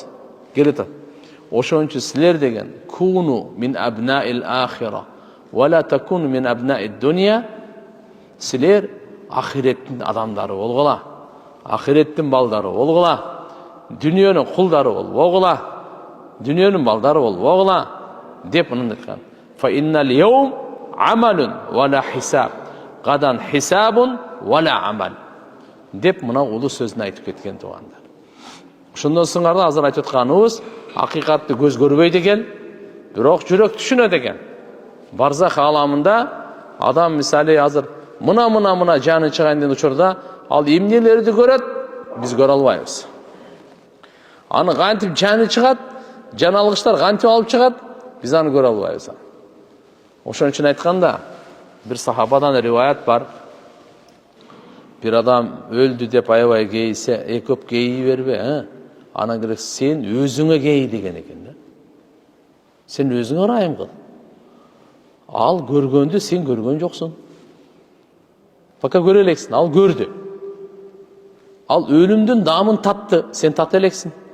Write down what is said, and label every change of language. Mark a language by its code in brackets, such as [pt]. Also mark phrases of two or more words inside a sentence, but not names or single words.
[ky] Келатат. Ошон үчүн силер деген [ar] كونوا من أبناء الآخرة ولا تكونوا من أبناء الدنيا. [ky] Силер ахиреттин адамдары болгула. Ахиреттин балдары болгула. Дүнүйөнүн кулдары болгула. Дүнүйөнүн балдары болгула деп мындай айткан. [ar] فإن اليوم عمل ولا حساب. وغدا حساب ولا عمل. [ky] Деп мына улуу сөзүн айтып кеткен туугандар. Ошондон соң азыр айтып атканыбыз, акыйкатты көз көрбөйт экен, бирок жүрөк түшүнөт экен. Барзах аламында адам мисалы азыр мына жаны чыгайын деген учурда ал эмнелерди көрөт, биз көрө албайбыз. Аны кантип жаны чыгат, жаналгычлар кантип алып чыгат, биз аны көрө албайбыз. Ошон үчүн айтканда, бир сахабадан риваят бар. Bir adam öldü dep aябай кейсе, көп кейи бербе, Ана керек сен өзүңө кей деген экен да. Сен өзүңө ырайым кыл. Ал көргөндү сен көргөн жоксуң. Пока көрө элексиң, ал көрдү. Ал өлүмдүн даамын татты, сен тата элексиң.